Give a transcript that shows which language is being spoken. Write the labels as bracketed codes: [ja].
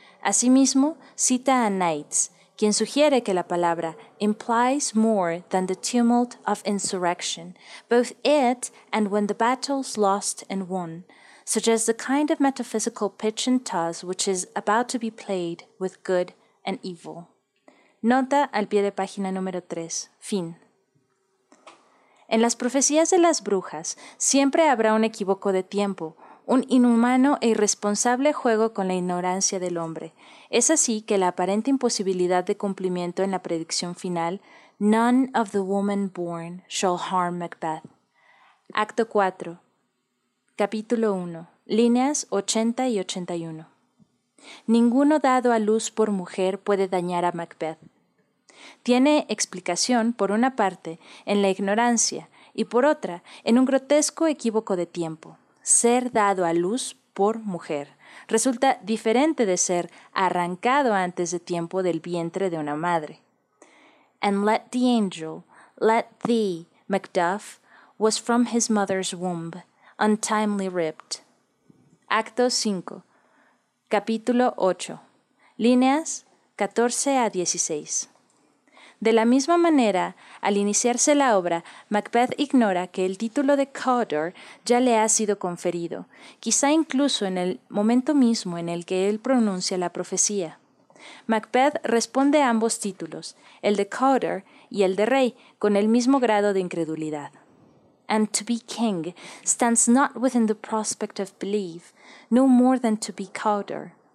[es] Asimismo, cita a Knights, quien sugiere que la palabra [en] implies more than the tumult of insurrection, both it and when the battle's lost and won, suggests the kind of metaphysical pitch and toss which is about to be played with good and evil. [es] Nota al pie de página número 3. Fin. En las profecías de las brujas, siempre habrá un equívoco de tiempo, un inhumano e irresponsable juego con la ignorancia del hombre. Es así que la aparente imposibilidad de cumplimiento en la predicción final, [en] None of the woman born shall harm Macbeth. [es] Acto 4. Capítulo 1, líneas 80 y 81. Ninguno dado a luz por mujer puede dañar a Macbeth. Tiene explicación, por una parte, en la ignorancia, y por otra, en un grotesco equívoco de tiempo. Ser dado a luz por mujer resulta diferente de ser arrancado antes de tiempo del vientre de una madre. [en] And let the angel, let thee, Macduff, was from his mother's womb, untimely ripped. [es] Acto 5, capítulo 8, líneas 14 a 16. De la misma manera, al iniciarse la obra, Macbeth ignora que el título de Cawdor ya le ha sido conferido, quizá incluso en el momento mismo en el que él pronuncia la profecía. Macbeth responde a ambos títulos, el de Cawdor y el de Rey, con el mismo grado de incredulidad. [en] and to be king stands not within the prospect of belief, no more than to be coder.